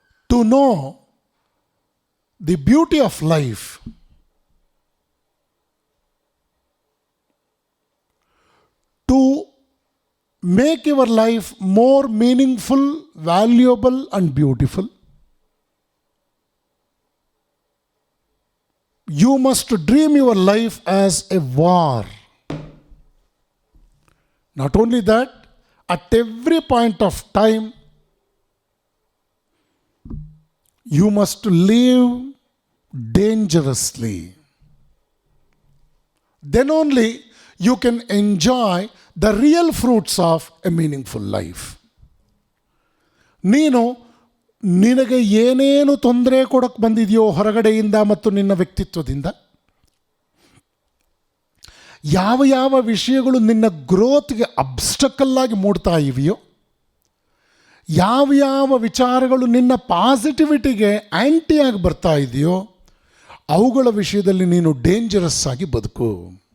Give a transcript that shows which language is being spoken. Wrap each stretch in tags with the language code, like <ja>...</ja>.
<en>To know the beauty of life, to make your life more meaningful, valuable and beautiful, You must dream your life as a war. Not only that, at every point of time, you must live dangerously. Then only you can enjoy the real fruits of a meaningful life.</en> <kn>ನೀನು ನಿನಗೆ ಏನೇನು ತೊಂದರೆ ಕೊಡಕ್ಕೆ ಬಂದಿದೆಯೋ ಹೊರಗಡೆಯಿಂದ ಮತ್ತು ನಿನ್ನ ವ್ಯಕ್ತಿತ್ವದಿಂದ, ಯಾವ ಯಾವ ವಿಷಯಗಳು ನಿನ್ನ ಗ್ರೋತ್ಗೆ ಅಬ್ಸ್ಟಕಲ್ ಆಗಿ ಮೂಡ್ತಾ ಇವೆಯೋ, ಯಾವ ಯಾವ ವಿಚಾರಗಳು ನಿನ್ನ ಪಾಸಿಟಿವಿಟಿಗೆ ಆ್ಯಂಟಿಯಾಗಿ ಬರ್ತಾ ಇದೆಯೋ, ಅವುಗಳ ವಿಷಯದಲ್ಲಿ ನೀನು ಡೇಂಜರಸ್ ಆಗಿ ಬದುಕು.</kn>